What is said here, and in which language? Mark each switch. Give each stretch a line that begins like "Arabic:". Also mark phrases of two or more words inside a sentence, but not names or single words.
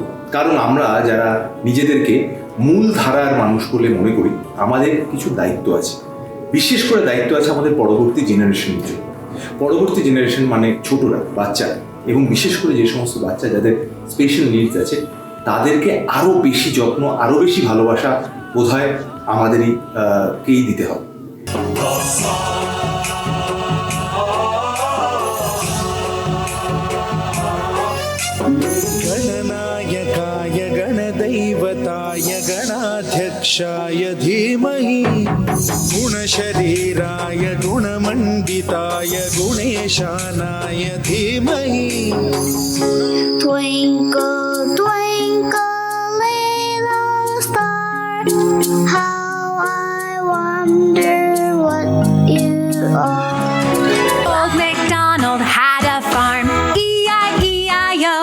Bangla: কারণ আমরা যারা নিজেদেরকে মূল ধারার মানুষ বলে মনে করি, আমাদের কিছু দায়িত্ব আছে, বিশেষ করে দায়িত্ব আছে আমাদের পরবর্তী জেনারেশনের জন্য। পরবর্তী জেনারেশন মানে ছোটরা, বাচ্চারা, এবং বিশেষ করে যে সমস্ত বাচ্চা যাদের
English: special needs
Bangla: আছে, তাদেরকে আরও বেশি যত্ন, আরও বেশি ভালোবাসা বোধহয় আমাদেরই কেই দিতে হবে।
Sanskrit: गणनायकाय गणदैवताय गणाध्यक्षाय धीमहि गुणशरीराय गुणमण्डिताय गुणेशानाय धीमहि।
English: Twinkle, twinkle, little star, how I wonder what you are. Old MacDonald had a farm, E-I-E-I-O.